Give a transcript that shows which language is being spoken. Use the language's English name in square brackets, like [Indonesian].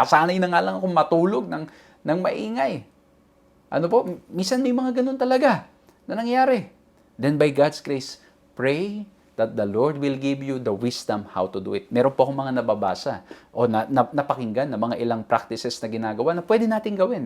[Filipino] Nasanay na nga lang akong matulog ng maingay. Ano po, minsan may mga ganun talaga na nangyari. [English] Then by God's grace, pray that the Lord will give you the wisdom how to do it. [Filipino] Meron po akong mga nababasa o napakinggan na mga ilang practices na ginagawa na pwede natin gawin.